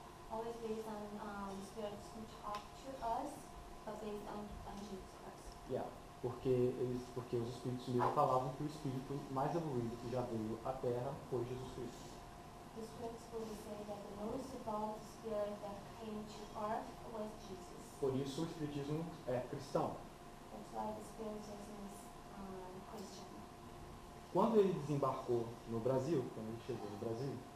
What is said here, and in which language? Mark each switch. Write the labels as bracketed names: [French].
[English] Always based on spirits who talk to us, but based on Jesus Christ. [Portuguese] Porque os Espíritos mesmo falavam que o Espírito mais evoluído que já veio à Terra foi Jesus Cristo. [English] The spirits will say that the most evolved spirit that came to earth was Jesus. [Portuguese] Por isso o Espiritismo é cristão. [English] That's why the spiritism is Christian. [Portuguese] Quando ele desembarcou no Brasil, quando ele chegou no Brasil,